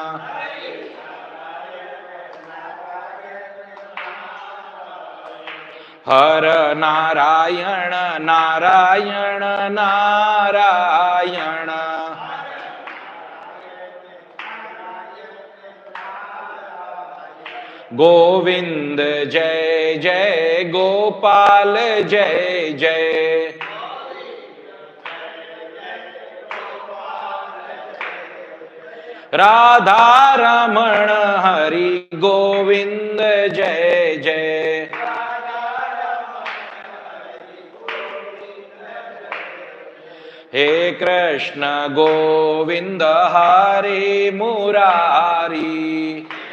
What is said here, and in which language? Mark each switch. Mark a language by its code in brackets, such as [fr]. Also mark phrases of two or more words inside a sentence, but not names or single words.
[gu] હર નારાયણ નારાયણ નારાયણ. [hi] गोविंद जय जय गोपाल जय जय। राधा रमण हरि गोविंद जय जय। हे कृष्ण गोविंद हरे मुरारी।